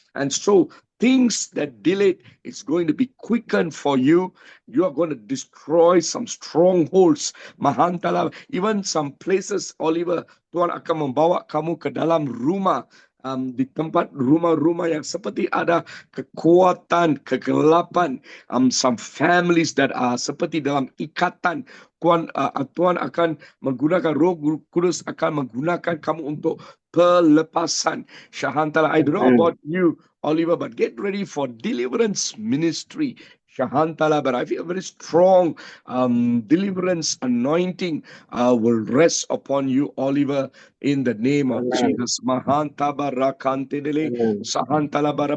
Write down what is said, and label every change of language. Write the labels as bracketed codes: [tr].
[en] And so things that delayed is going to be quickened for you. You are going to destroy some strongholds, Mahantala, even some places, Oliver. [ms] Tuhan akan membawa kamu ke dalam rumah, di tempat rumah-rumah yang seperti ada kekuatan, kegelapan, [en] some families that are [ms] seperti dalam ikatan. Tuhan akan menggunakan, Roh Kudus akan menggunakan kamu untuk pelepasan. [en] Shahantala, I don't know about you, Oliver, but get ready for deliverance ministry. Shahantala, but I feel very strong deliverance anointing will rest upon you, Oliver, in the name of Jesus. Mahanta barakantedele, sahantala bara.